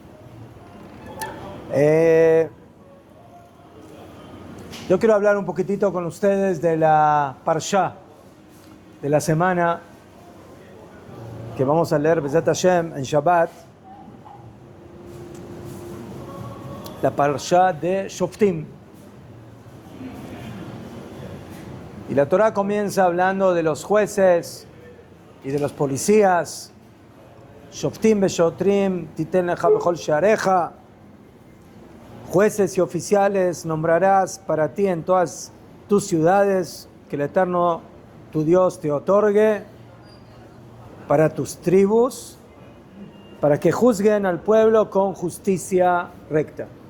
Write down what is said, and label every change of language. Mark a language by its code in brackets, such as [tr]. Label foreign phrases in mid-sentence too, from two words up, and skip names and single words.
[es] Yo quiero hablar un poquitito con ustedes de la Parsha de la semana que vamos a leer, [he] בעזרת השם, [es] en Shabbat. La Parsha de Shoftim. Y la Torá comienza hablando de los jueces y de los policías. [he] שופטים ושוטרים תתן לך בכל שעריך. [es] Jueces y oficiales nombrarás para ti en todas tus ciudades que el Eterno, tu Dios, te otorgue, para tus tribus, para que juzguen al pueblo con justicia recta.